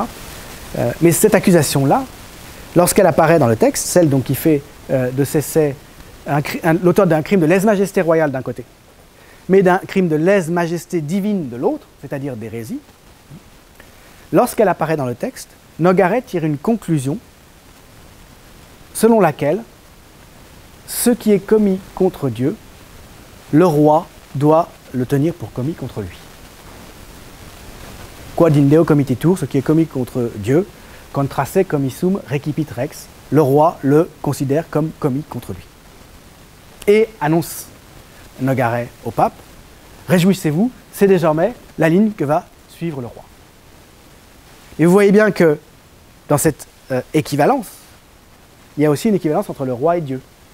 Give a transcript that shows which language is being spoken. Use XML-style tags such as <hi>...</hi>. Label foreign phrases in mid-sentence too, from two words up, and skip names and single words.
<fr>Mais cette accusation-là, lorsqu'elle apparaît dans le texte, celle donc qui fait de Cesset l'auteur d'un crime de lèse-majesté royale d'un côté, mais d'un crime de lèse-majesté divine de l'autre, c'est-à-dire d'hérésie, lorsqu'elle apparaît dans le texte, Nogaret tire une conclusion selon laquelle ce qui est commis contre Dieu, le roi doit le tenir pour commis contre lui.</fr> <la>Quod in Deo committitur,</la> <fr>ce qui est commis contre Dieu,</fr> <la>contra se commissum recipit rex,</la> <fr>le roi le considère comme commis contre lui. Et annonce Nogaret au pape, réjouissez-vous, c'est désormais la ligne que va suivre le roi. Et vous voyez bien que dans cette équivalence, il y a aussi une équivalence entre le roi et Dieu.</fr>